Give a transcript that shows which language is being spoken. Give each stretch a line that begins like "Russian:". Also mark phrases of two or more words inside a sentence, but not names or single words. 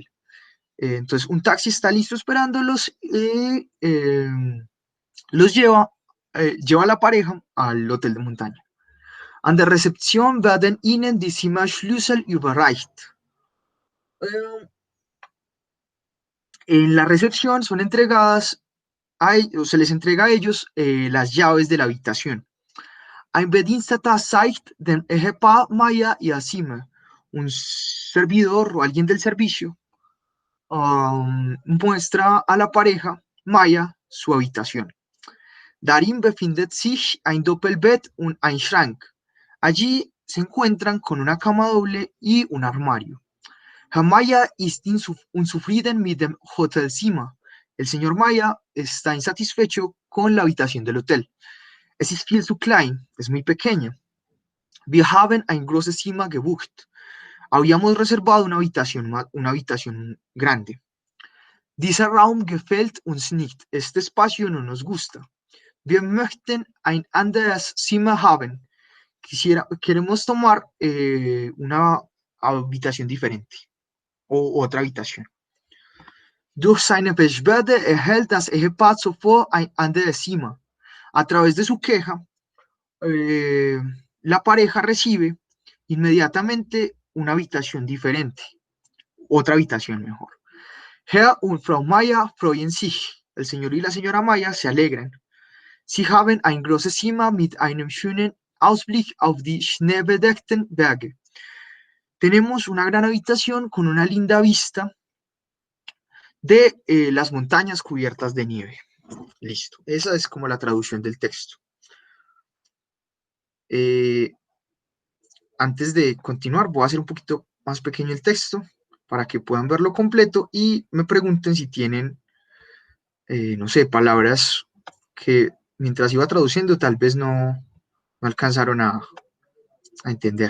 Spanish: Entonces un taxi está listo esperándolos y los lleva a la pareja al hotel de montaña.
German: An der Rezeption werden ihnen die Zimmerschlüssel überreicht.
Spanish: En la recepción son entregadas se les entrega a ellos las llaves de la habitación.
German: Ein Bediensteter zeigt dem Ehepaar Maya ihr Zimmer.
Spanish: Un servidor o alguien del servicio muestra a la pareja Maya su habitación.
German: Darin befindet sich ein Doppelbett und ein Schrank.
Spanish: Allí se encuentran con una cama doble y un armario.
German: Herr Maya ist unzufrieden mit dem Hotelzimmer.
Spanish: El señor Maya está insatisfecho con la habitación del hotel.
German: Es ist viel zu klein,
Spanish: es muy pequeña.
German: Wir haben ein großes Zimmer gebucht.
Spanish: Habíamos reservado una habitación grande.
German: Dieser Raum gefällt uns nicht.
Spanish: Este espacio no nos gusta.
German: Wir möchten ein anderes Zimmer haben.
Spanish: queremos tomar una habitación diferente o otra habitación.
German: Durch seine Beschwerde erhält das Ehepaar zuvor ein anderes Zimmer.
Spanish: A través de su queja, la pareja recibe inmediatamente una habitación diferente, otra habitación mejor.
German: Herr und Frau Maya freuen sich.
Spanish: El señor y la señora Maya se alegran.
German: Sie haben ein großes Zimmer mit einem schönen Ausblick auf die schneebedeckten Berge.
Spanish: Tenemos una gran habitación con una linda vista de las montañas cubiertas de nieve. Listo. Esa es como la traducción del texto. Antes de continuar, voy a hacer un poquito más pequeño el texto para que puedan verlo completo y me pregunten si tienen, no sé, palabras que mientras iba traduciendo tal vez no alcanzaron a entender.